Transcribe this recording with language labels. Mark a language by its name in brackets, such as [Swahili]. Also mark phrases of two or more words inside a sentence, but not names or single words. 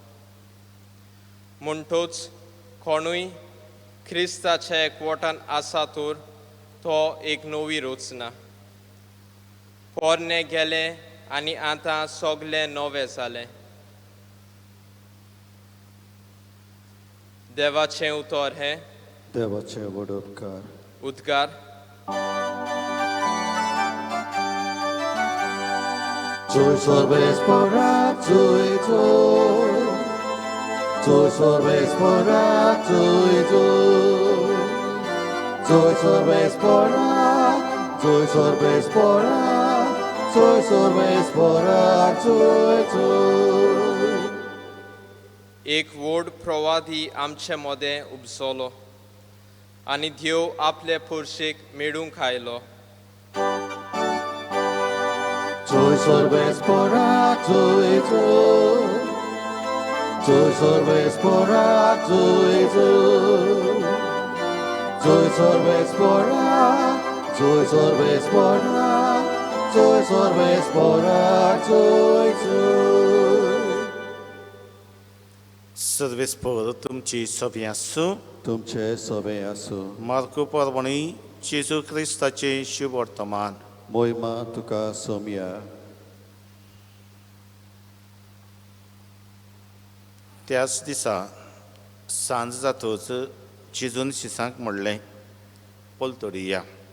[Konkani] म्हणटूच कोणूय क्रिस्ताच्या एकवटान आसा तर तो एक नवी रचना. पोरणे गेले आनी आतां सोगलें नवें जालें. देवाचें उतर हें. देवाचे व्हड उपकार. उद्गार. Joy sorbes porat, joy, joy. Joy sorbes porat, joy, joy. Joy sorbes porat, joy sorbes porat. Joy sorbes porat, joy, joy. एक व्हड प्रवादी आमचे मदें उपसलो आनी देव आपले पुरशेक मेळूंक आयलो. Joy sorbes porat, joy, joy. Joy sorbes porat, joy, joy. Joy sorbes porat, joy sorbes porat. Joy sorbes porat, joy, joy. सर्वेस्पर तुमची सभा आसूं. तुमचे सभे आसूं. मार्को पर्वणी जेजू क्रिस्ताचे शुभ वर्तमान. मोहिमा तुका सोमया. त्याच दिसा सांज जातच जेजून शिसांक म्हणलें, पलतडी या.